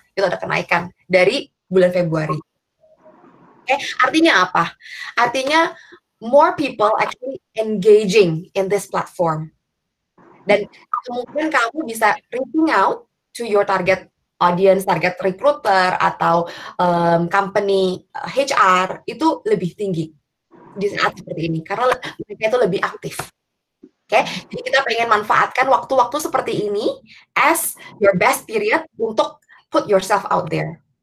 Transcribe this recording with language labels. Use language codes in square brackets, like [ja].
[id] Itu ada kenaikan dari bulan Februari. Artinya apa? [en] Artinya more people actually engaging in this platform. [id] Dan kemungkinan kamu bisa reaching out to your target audience, target recruiter atau company HR itu lebih tinggi di saat seperti ini karena mereka itu lebih aktif. Oke, jadi kita pengen manfaatkan waktu-waktu seperti ini as your best period untuk put yourself out there.